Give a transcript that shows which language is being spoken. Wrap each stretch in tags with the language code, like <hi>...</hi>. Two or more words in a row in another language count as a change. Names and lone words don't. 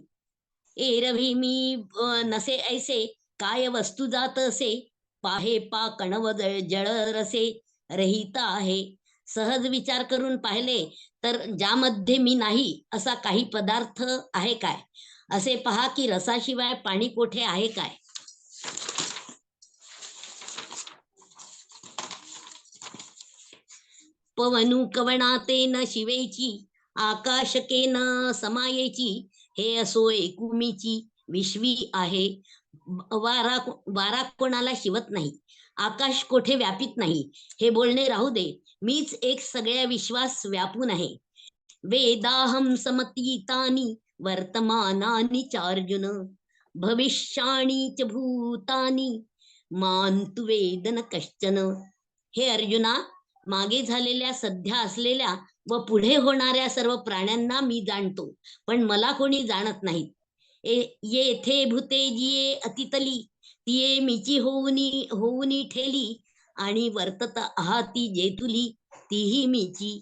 <mr>एरवी मी नसे ऐसे, काय वस्तू जात असे, पाहे पा कणव जळ रसे रहित आहे. सहज विचार करून पाहिले तर ज्यामध्ये मी नाही असा काही पदार्थ आहे काय, असे पहा की रसाशिवाय पाणी कोठे आहे काय. पवनु कवणाते न शिवेची, आकाशके न समायेची, हे असो एकुमीची विश्वी आहे. वारा वारा कोणाला शिवत नाही, आकाश कोठे व्यापित नाही, हे बोलणे राहू दे. मीच एक सगळ्या विश्वास व्यापून आहे.</mr> <sa>वेदाहम समतीतानि वर्तमानानि चार्जुन, भविष्याणि च भूतानि मान्तु वेद न कश्चन.</sa> <mr>हे अर्जुना, मागे झालेल्या, सध्या असलेल्या व पुढे होणाऱ्या सर्व प्राण्यांना मी जाणतो, पण मला कोणी जाणत नाहीत. येथे भूते जिये अतितली, तिये मीची होऊनी ठेली, आणि वर्तत आहाती जेतुली, तीही मीची.</mr>